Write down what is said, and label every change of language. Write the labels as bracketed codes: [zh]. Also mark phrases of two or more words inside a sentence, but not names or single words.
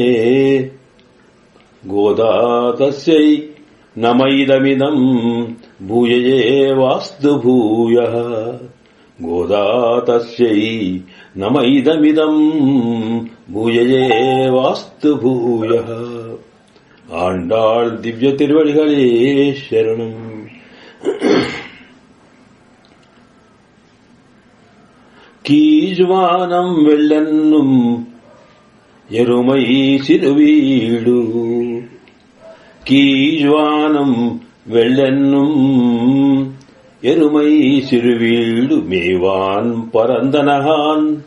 [sa] గోదా తస్యై నమైదమిదం భూయ ఏవాస్తు భూయః. గోదా తస్యై నమైదమిదం భూయ ఏవాస్తు భూయః. [ta] ஆண்டாள் திவ்ய திருவடிகளே சரணம். கீஜ்வானம் வெள்ளென்னும் எருமை சிறுவீடு. கீஜ்வானம் வெள்ளென்னும் எருமை சிறுவீடு மேவான் பரந்தனகான்.